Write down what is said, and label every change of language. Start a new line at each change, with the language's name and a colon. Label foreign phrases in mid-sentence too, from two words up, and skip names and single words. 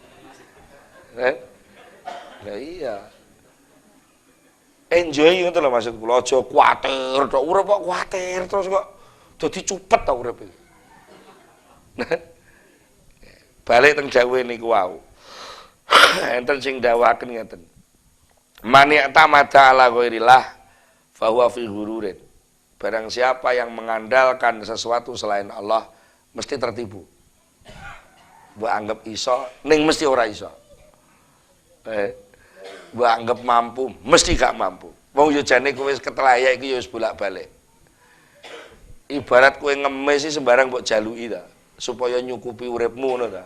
Javanese: Lah iya. Enjoy ngono lho maksud kula, aja kuwatir tok urip kok kuwatir terus kok dadi cupet to urip iki. Balik teng dawuhe niku wau. Enten sing dawuhaken ngeten.
Arabic: Man ya'tamada ala ghairillah fa huwa fi ghururin.
Indonesian: Barang siapa yang mengandalkan sesuatu selain Allah mesti tertipu.
Javanese: Mbok anggap iso ning mesti ora iso. Mbok anggap mampu mesti gak mampu. Wong yo jane kowe wis ketelaya iki yo wis bolak-balik. Ibarat kowe ngemis sih sembarang mbok jaluki ta, supaya nyukupi uripmu ngono ta.